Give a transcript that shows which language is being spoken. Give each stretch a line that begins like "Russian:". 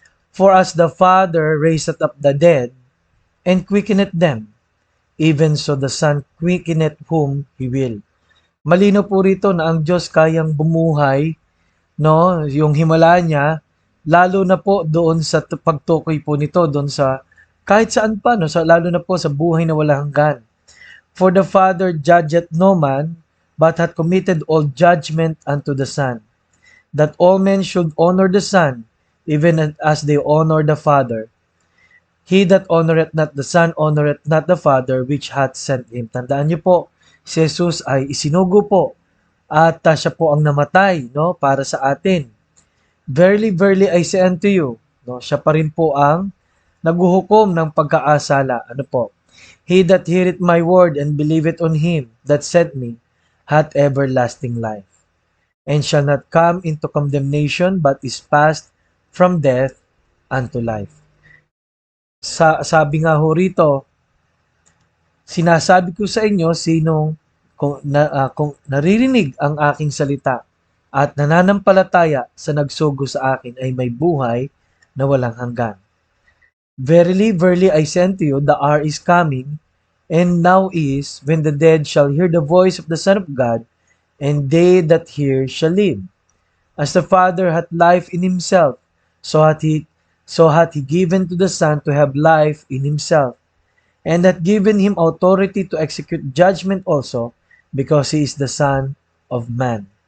English: For as the Father raiseth up the dead, and quickeneth them, even so the Son quickeneth whom He will.
Filipino: Malino po rito na ang Diyos kayang bumuhay, yung himala niya, lalo na po doon sa pagtukoy po nito, doon sa kahit saan pa, lalo na po sa buhay na walang hanggan.
English: For the Father judgeth no man, but hath committed all judgment unto the Son, that all men should honor the Son, even as they honor the Father. He that honoreth not the Son, honoreth not the Father which hath sent him.
Filipino: Tandaan niyo po, si Jesus ay isinugo po, at siya po ang namatay, para sa atin.
English: Verily, verily, I say unto you,
Filipino: siya pa rin po ang naghuhukom ng pagkaasala. Ano po?
English: He that heareth my word and believeth on him that sent me, hath everlasting life, and shall not come into condemnation, but is passed from death unto life.
Filipino: Sabi nga ho rito, sinasabi ko sa inyo, kung naririnig ang aking salita at nananampalataya sa nagsugo sa akin ay may buhay na walang hanggan.
English: Verily, verily, I say unto you, the hour is coming, and now is, when the dead shall hear the voice of the Son of God, and they that hear shall live. As the Father hath life in himself, so hath he given to the Son to have life in himself, and hath given him authority to execute judgment also, because he is the Son of Man.